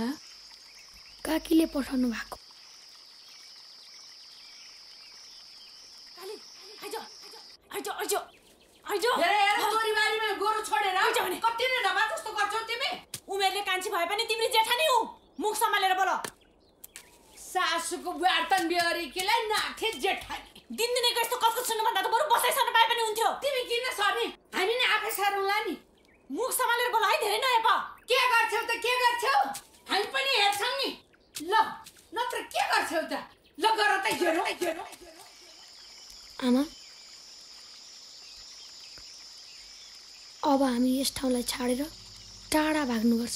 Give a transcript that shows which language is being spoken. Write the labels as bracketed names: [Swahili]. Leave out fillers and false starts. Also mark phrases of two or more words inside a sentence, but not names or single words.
[Nepali] काकीले पठाउनु भएको। उमेरले कान्छी भए पनि तिम्रो जेठानी हौ। मुख सम्हालेर बोल। सासुको वार्तन बिहारीकीलाई नाथे जेठानी। दिनदिनै यस्तो कसको सुन्नुभन्दा त बरु बसाइ सर्न पाए पनि हुन्थ्यो। तिमी किन सर्ने? हामी नै आफै सरौँला नि। मुख सम्हालेर बोल है, धेरै नहेप। के गर्छौ त के गर्छौ? हामी पनि हेर्छौँ नि। ल, नत्र के गर्छौ त? ल गर त हेरौँ। आमा, अब हामी यस ठाउँलाई छाडेर टाढा भाग्नुपर्छ।